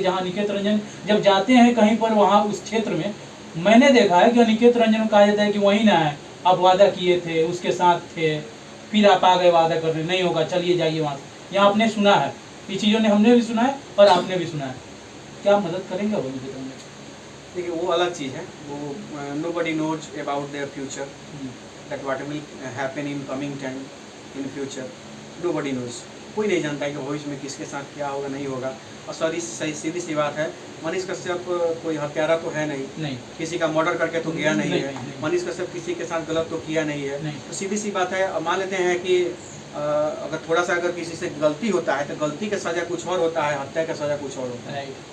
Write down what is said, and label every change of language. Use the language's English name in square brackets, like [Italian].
[Hindi] जहाँ अनिकेत रंजन जब जाते हैं कहीं पर, वहाँ उस क्षेत्र में मैंने देखा है कि अनिकेत रंजन को कहा जाता है कि वहीं ना है, आप वादा किए थे, उसके साथ थे, फिर आप आ गए वादा करने, नहीं होगा, चलिए जाइए वहाँ से। यहाँ आपने सुना है, ये चीज़ों ने हमने भी सुना है और आपने भी सुना है, क्या मदद करेंगे वो अनिकेत रंजन? देखिए वो अलग चीज़ है, वो [English] nobody knows about their future, that what will happen in coming time in future, nobody knows। [Hindi] कोई नहीं जानता है कि भविष्य में किसके साथ क्या होगा, नहीं होगा। और सीधी सी बात है, मनीष कश्यप कोई हत्यारा तो है नहीं, किसी का मर्डर करके तो गया नहीं है, मनीष कश्यप किसी के साथ गलत तो किया नहीं है। तो सीधी सी बात है, मान लेते हैं कि अगर थोड़ा सा अगर किसी से गलती होता है तो गलती का सज़ा कुछ और होता है, हत्या का सज़ा कुछ और होता है।